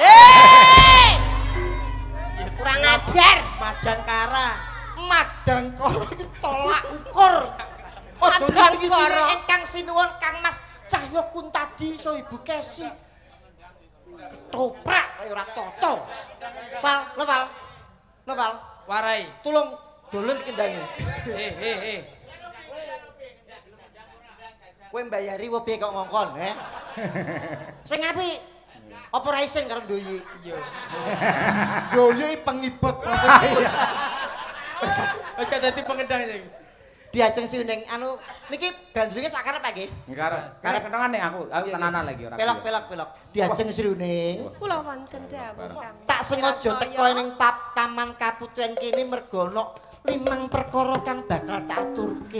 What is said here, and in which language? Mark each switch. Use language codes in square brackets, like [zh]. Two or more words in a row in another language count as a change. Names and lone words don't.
[jv] Kurang ajar. Madangkara. Madang koro iki tolak ukur. Aja Madang iki koro. ingkang sinuwun Kang Mas Cahyo Kuntadi so Ibu Kesi. Ketoprak kaya ora toto. Val, lo Val. Lo Val, Warai. tulung dolen kendangi. Kowe mbayari wae piye kok ngongkon, Sing apik. Apa ra isin karo Doyi? Iya. Doyi pengibot profesi. Oke dadi pengedang sing. Diajeng Sri Uning anu niki gandrunge sak karep nggih. Karep kenangane aku tenanan lagi ora. Pelok. Diajeng Sri Uning. Kula wonten dawuh Kang. Tak sengaja teko ning Taman Kaputren kene mergo ana 5 perkara kang bakal tak aturke.